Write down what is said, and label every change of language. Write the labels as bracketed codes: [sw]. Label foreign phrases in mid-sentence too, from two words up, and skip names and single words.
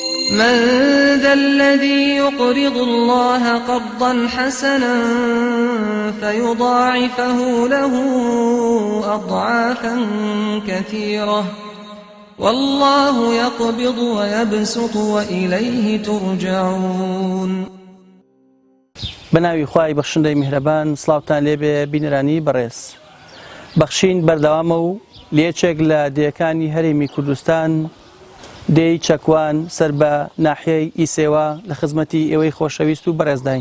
[ar] من ذا الذي يقرض الله قرضا حسنا فيضاعفه له أضعافا كثيرة والله يقبض ويبسط وإليه ترجعون. [ckb] بەناوی خوای بەخشندەی میهرەبان، سڵاوتان لێبێ بینەرانی بەڕێز. بەخشین بەردەوامە و لێچێک لە دێیەکانی هەرێمی کوردستان دێی چەکوان سەر بە ناحیەی ئیسێوە لە خزمەتی ئێوەی خۆشەویست و بەڕێزداین.